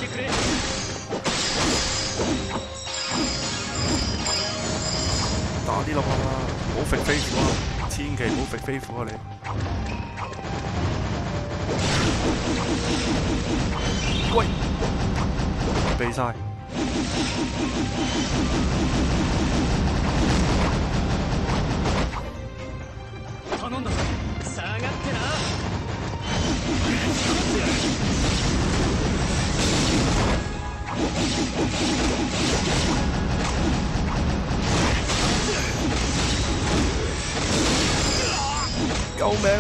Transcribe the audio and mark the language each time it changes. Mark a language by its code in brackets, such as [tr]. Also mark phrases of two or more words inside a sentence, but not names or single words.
[yue] 打啲落去啦，唔好揈飛虎啊！千祈唔好揈飛虎啊你！喂，避晒。 [ja] 頼んだぞ。下がってな。 [yue] 救命啊！